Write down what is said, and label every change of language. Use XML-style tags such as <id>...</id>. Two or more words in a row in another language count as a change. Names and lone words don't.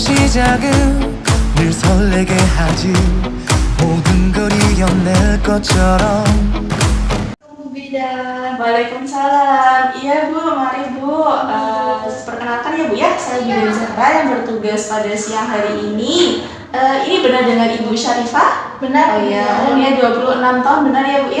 <ko>시작은 늘 설레게 하지 모든 걸 이겨낼 것처럼.</ko> <id>Bu Bidan, Waalaikumsalam. Iya Bu, mari Bu. Perkenalkan ya Bu ya, saya Bidan Zahra yang bertugas pada siang hari ini. Ini benar dengan Ibu Syarifah? Benar. Oh iya, umurnya 26 tahun, benar ya Bu ya?</id>